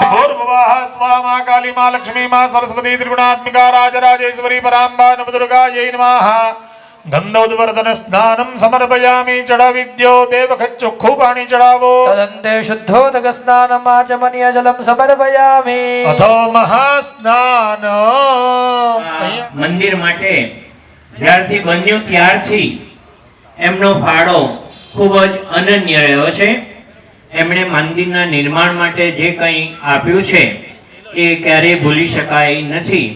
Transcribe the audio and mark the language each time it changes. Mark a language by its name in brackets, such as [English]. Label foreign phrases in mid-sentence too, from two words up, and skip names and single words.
[Sanskrit] भूर्भुवः स्वः मां काली मां लक्ष्मी मां सरस्वती त्रिगुणात्मिका राजराजेश्वरी परांबा नवदुर्गायै नमः. गंधोद्वर्धन स्नानं समर्पयामि. [Gujarati] ચઢાવી દ્યો 2 વખત ચોખ્ખું પાણી ચડાવો. [Sanskrit] तदन्ते शुद्धोदक स्नानमाचमनीय जलं समर्पयामि. अथो महास्नान. [Gujarati] મંદિર માટે જ્યારથી બન્યું ત્યારથી એમનો ફાળો ખૂબ જ અનન્ય રહ્યો છે. એમણે મંદિરના નિર્માણ માટે જે કંઈ આપ્યું છે એ ક્યારેય ભૂલી શકાય નથી.